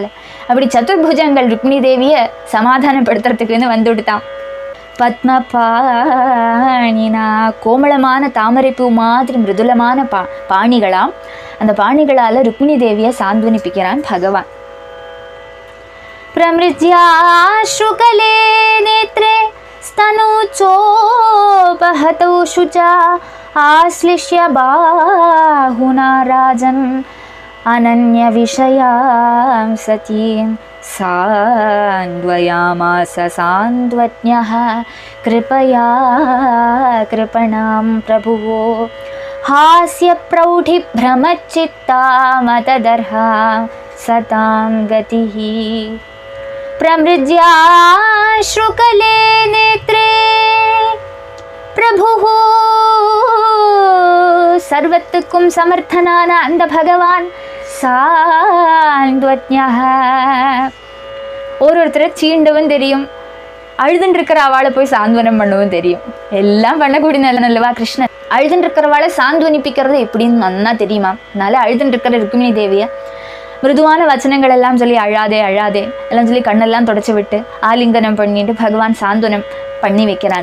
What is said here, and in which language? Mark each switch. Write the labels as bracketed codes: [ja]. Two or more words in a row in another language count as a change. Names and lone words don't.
[ta] அப்படி சதுர்புஜங்கள் ருக்மிணி தேவியை சமாதானப்படுத்துறதுக்குன்னு வந்து விடுத்தான். பத்மபாணினா, கோமளமான தாமரைப்பூ மாதிரி மிருதுலமான பாணிகளாம். அந்த பாணிகளால் ருக்மிணி தேவியை சாந்த்வனிப்பிக்கிறான் பகவான். [sa] प्रमृज्याश्रुकले नेत्रे स्तनूचोपहतौ शुचा आश्लिष्य बाहुना राजन् अनन्य विषयाम् सतीम् सान्त्वयामास सान्त्वज्ञः कृपया कृपणाम् प्रभुः हास्य प्रौढि भ्रमचित्ता मतदर्हा सतां गतिः प्रमृज्याश्रुकले नेत्रे प्रभुः [ta] சர்வத்துக்கும் சமர்த்தனான அந்த பகவான் சாந்த்வஜ்ஞः ஒருத்தரை சீண்டவும் தெரியும், அழுதுன்னு இருக்கிற அவளை போய் சாந்த்வனம் பண்ணவும் தெரியும். எல்லாம் பண்ணக்கூடிய நல்லவா கிருஷ்ணன். அழுதுன்னு இருக்கிறவாளை சாந்த்வனிப்பிக்கிறது எப்படின்னு நன்னா தெரியுமா? அதனால அழுதுன்னு இருக்கிற ருக்மிணி தேவியை மிருதுவான வச்சனங்கள் எல்லாம் சொல்லி அழாதே அழாதே எல்லாம் சொல்லி கண்ணெல்லாம் தொடச்சி விட்டு ஆலிங்கனம் பண்ணிட்டு பகவான் சாந்த்வனம் பண்ணி வைக்கிறான்.